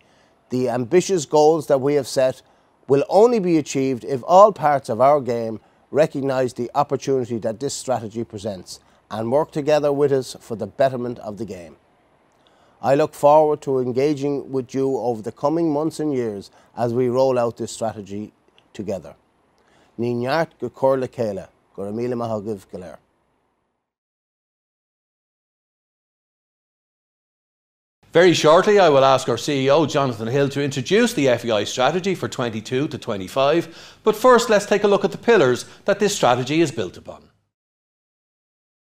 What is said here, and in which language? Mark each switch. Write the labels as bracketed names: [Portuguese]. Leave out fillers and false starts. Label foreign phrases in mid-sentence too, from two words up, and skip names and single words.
[English] The ambitious goals that we have set will only be achieved if all parts of our game recognise the opportunity that this strategy presents and work together with us for the betterment of the game. I look forward to engaging with you over the coming months and years as we roll out this strategy together. [Irish] Ní neart go cúr le chéile, gur míle maith agaibh go léir. [English] Very shortly, I will ask our CEO, Jonathan Hill, to introduce the FAI strategy for 22 to 25. But first, let's take a look at the pillars that this strategy is built upon.